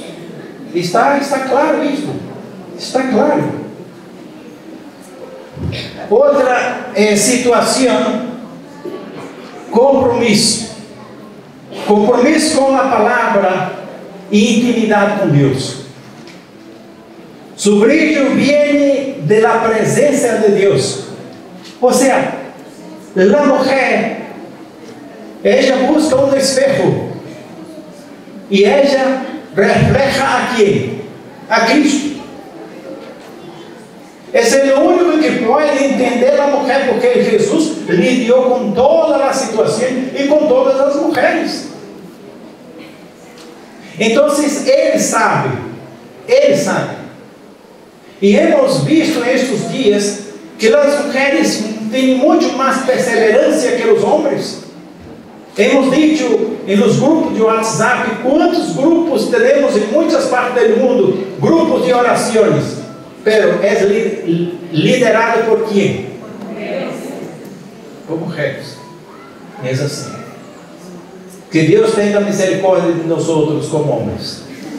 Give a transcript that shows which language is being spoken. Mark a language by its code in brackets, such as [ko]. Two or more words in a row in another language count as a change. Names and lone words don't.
[pt] Está claro isso. Está claro. Outra situação, compromisso. Compromisso com a palavra e intimidade com Deus. [es] Su brillo viene de la presencia de Dios. O sea, la mujer, ella busca un espejo y ella refleja a quién? A Cristo. Es el único que puede entender a la mujer, porque Jesús lidió con toda la situación y con todas las mujeres. Entonces, Él sabe. E hemos visto [pt] nestes dias que as mulheres têm muito mais perseverança que os homens. [es] Hemos dicho [pt] nos grupos de WhatsApp quantos grupos temos em muitas partes do mundo, grupos de orações, pero é liderado por quem? Por mulheres. É assim. Que Deus tenha misericórdia de nós outros como homens.